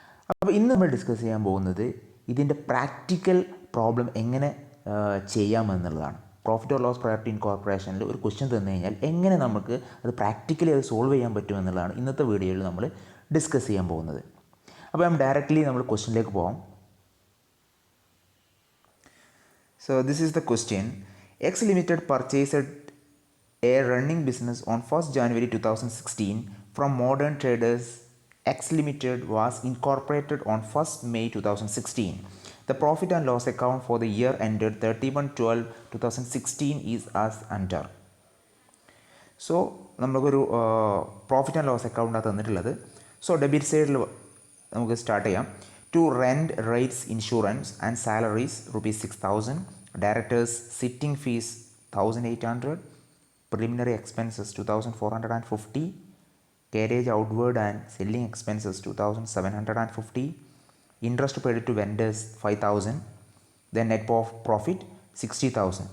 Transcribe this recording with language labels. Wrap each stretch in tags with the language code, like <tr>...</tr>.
<ml>അപ്പോൾ ഇന്ന് നമ്മൾ ഡിസ്കസ് ചെയ്യാൻ പോകുന്നത് ഇതിൻ്റെ പ്രാക്ടിക്കൽ പ്രോബ്ലം എങ്ങനെ ചെയ്യാമെന്നുള്ളതാണ്. Profit or loss prior to ഇൻകോർപ്പറേഷനിൽ ഒരു ക്വസ്റ്റ്യൻ തന്നു കഴിഞ്ഞാൽ എങ്ങനെ നമുക്ക് അത് പ്രാക്ടിക്കലി അത് സോൾവ് ചെയ്യാൻ പറ്റുമെന്നുള്ളതാണ് ഇന്നത്തെ വീഡിയോയിൽ നമ്മൾ ഡിസ്കസ് ചെയ്യാൻ പോകുന്നത്. അപ്പോൾ ഡയറക്റ്റ്ലി നമ്മൾ ക്വസ്റ്റ്യനിലേക്ക് പോകാം.</ml> <en>So this is the question. X Limited purchased a running business on 1st January 2016 from modern traders. X Limited was incorporated on 1st May 2016. The profit and loss account for the year ended 31/12/2016 is as under.</en> <ml>So നമുക്കൊരു profit and loss അക്കൗണ്ടാണ് തന്നിട്ടുള്ളത്. So debit സൈഡിൽ നമുക്ക് start ചെയ്യാം.</ml> <en>To rent, rates, insurance and salaries ₹6,000, directors sitting fees 1,800, preliminary expenses 2,450, carriage outward and selling expenses 2,750, interest paid to vendors 5,000, then net profit 60,000.</en>